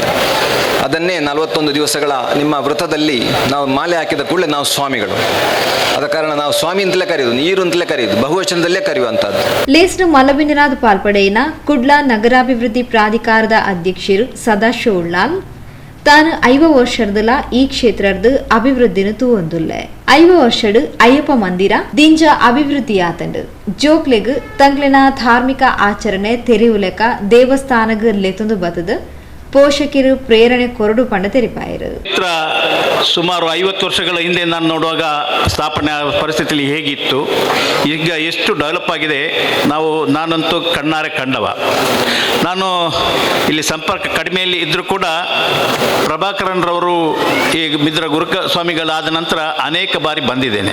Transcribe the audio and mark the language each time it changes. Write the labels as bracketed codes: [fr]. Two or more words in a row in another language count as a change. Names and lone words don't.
[kn] ಅದನ್ನೇ 41 ದಿವಸಗಳ ನಿಮ್ಮ ವ್ರತದಲ್ಲಿ ನಾವು ಮಾಲೆ ಹಾಕಿದ ಕೂಡಲೇ ನಾವು ಸ್ವಾಮಿಗಳು. ಆದ ಕಾರಣ ನಾವು ಸ್ವಾಮಿ ಅಂತಲೇ ಕರೆಯುವುದು, ನೀರು ಅಂತಲೇ ಕರೆಯುವುದು, ಬಹುವಚನದಲ್ಲೇ ಕರೆಯುವಂಥದ್ದು. [tcy] ಲೇಸ್ನ ಮಲಬಿನಿರಾದ ಪಾಲ್ಪಡೆಯಿನ ಕುಡ್ಲ ನಗರಾಭಿವೃದ್ಧಿ ಪ್ರಾಧಿಕಾರದ ಅಧ್ಯಕ್ಷರು ಸದಾಶಿವ ಉಳ್ಳಾಲ್ ತಾನು 5 ವರ್ಷದಲ್ಲ ಈ ಕ್ಷೇತ್ರದ ಅಭಿವೃದ್ಧಿನ ತೂವೊಂದುಲ್ಲೆ. 5 ವರ್ಷಡು ಅಯ್ಯಪ್ಪ ಮಂದಿರ ದಿಂಜ ಅಭಿವೃದ್ಧಿಯಾತಂಡು ಜೋಕ್ಲೆಗ್ ತಂಗ್ಲಿನ ಧಾರ್ಮಿಕ ಆಚರಣೆ ತೆರೆಯುಲೆಕ ದೇವಸ್ಥಾನಗ ಲೆತೊಂದು ಬತದ ಪೋಷಕರು ಪ್ರೇರಣೆ ಕೊರಡು ಪಂಡ ತೆರಿಪಾಯರು. [kn] ಸುಮಾರು 50 ವರ್ಷಗಳ ಹಿಂದೆ ನಾನು ನೋಡುವಾಗ ಸ್ಥಾಪನೆ ಪರಿಸ್ಥಿತಿಯಲ್ಲಿ ಹೇಗಿತ್ತು, ಈಗ ಎಷ್ಟು ಡೆವಲಪ್ ಆಗಿದೆ ನಾನಂತೂ ಕಣ್ಣಾರೆ ಕಂಡವ. ನಾನು ಇಲ್ಲಿ ಸಂಪರ್ಕ ಕಡಿಮೆಯಲ್ಲಿ ಇದ್ದರೂ ಕೂಡ ಪ್ರಭಾಕರನ್ರವರು ಈ ಮಿದ್ರ ಗುರುಸ್ವಾಮಿಗಳಾದ ನಂತರ ಅನೇಕ ಬಾರಿ ಬಂದಿದ್ದೇನೆ.